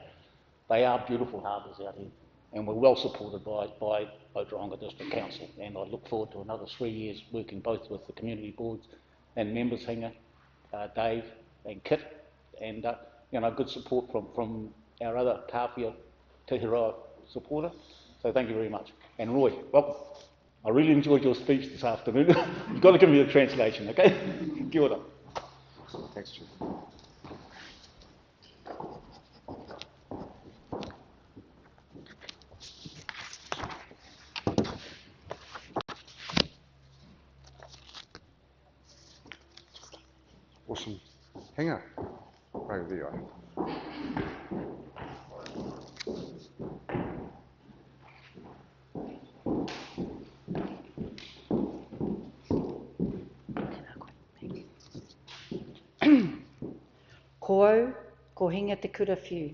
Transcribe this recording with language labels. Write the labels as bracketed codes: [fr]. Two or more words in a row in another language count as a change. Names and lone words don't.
[en] They are beautiful harbours out here, and we're well supported by Otaronga District Council, and I look forward to another 3 years working both with the community boards and members, Hinga, Dave and Kit, and good support from our other Kāwhia Teihiroa supporter. So thank you very much. And Roy, welcome. I really enjoyed your speech this afternoon. You've got to give me the translation, okay? [mi] Kia ora. [en] Thanks, Chief. Awesome. Hang on. Right, there you are. [mi] Ko au, ko hinga te kura whiu.